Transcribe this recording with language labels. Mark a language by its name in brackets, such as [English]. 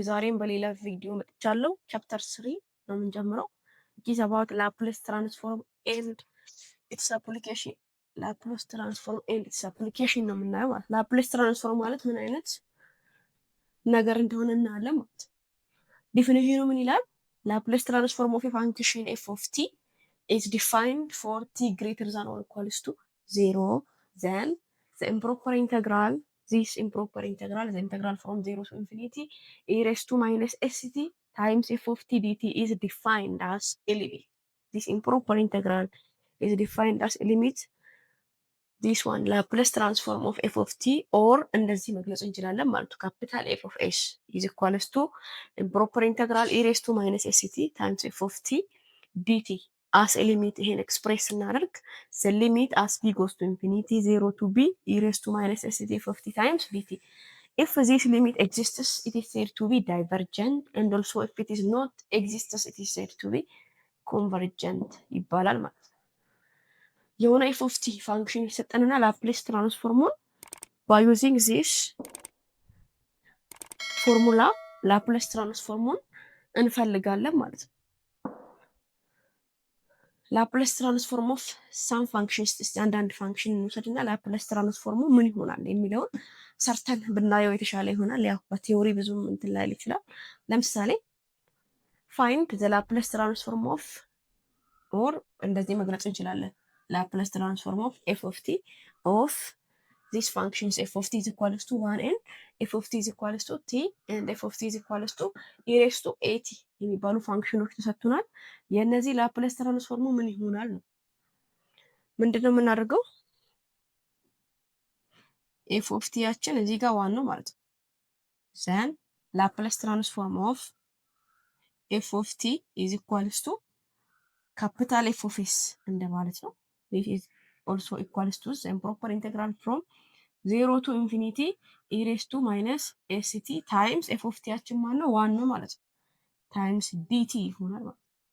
[Amharic] ዛሬም በሌላ ቪዲዮ መጥቻለሁ። ቻፕተር 3 ነው የምንጀምረው። [English] It is about Laplace transform and its application. [Amharic] Laplace transform and its application ነው የምናየው ማለት። Laplace transform ማለት ምን አይነት ነገር እንደሆነ እናያለን ማለት። ዲፊኒሽኑ ምን ይላል? [English] Laplace transform of a function f of t is defined for t greater than or equals to 0, then the improper integral, this improper integral, the integral from 0 to infinity e raised to minus st times f of t dt is defined as a limit. This improper integral is defined as a limit. This one Laplace transform of f of t or [Amharic] እንደዚህ መግለጽ እንችላለን ማለት ነው። [English] ካፒታል f of s is equals to improper integral e raised to minus st times f of t dt as a limit ይሄን ኤክስፕሬስ ስናደርግ the limit as b goes to infinity 0 to b e raised to minus st f of t times dt. If this limit exists, it is said to be divergent, and also if it is not exists, it is said to be convergent [Amharic] ይባላል ማለት ነው። የሆነ f of t ፋንክሽን ይሰጠንና ላፕሌስ ትራንስፎርሙን by using this ፎርሙላ ላፕሌስ ትራንስፎርሙን እንፈልጋለን ማለት ነው። [English] ላፕሌስ ትራንስፎርም ኦፍ ሳም ፋንክሽንስ [Amharic] እስቲ አንዳንድ ፋንክሽን እንውሰድና ላፕሌስ ትራንስፎርሙ ምን ይሆናል የሚለውን ሰርተን ብናየው የተሻለ ይሆናል። ያው በቲዮሪ ብዙም እንትን ላይል ይችላል። ለምሳሌ [English] ፋይንድ ዘ ላፕሌስ ትራንስፎርም ኦፍ [Amharic] ኦር እንደዚህ መግለጽ እንችላለን። [English] ላፕሌስ ትራንስፎርም ኦፍ ኤፍ ኦፍ ቲ ኦፍ these functions f of t is equals to 1 and f of t is equals to t and f of t is equals to e raised to at [Amharic] የሚባሉ ፋንክሽኖች ተሰጥቶናል። የእነዚህ ላፕሌስ ትራንስፎርሙ ምን ይሆናል ነው። ምንድነው የምናደርገው? [English] f of t [Amharic] ያችን እዚህ ጋር 1 ነው ማለት ነው። [English] then ላፕሌስ ትራንስፎርም of f of t is equals to capital f of s እንደማለት ነው። this is also equals to the improper integral from 0 to infinity e raised to minus st times f of t ያችን ማለት ነው 1 ነው ማለት ነው times dt ይሆናል ማለት ነው።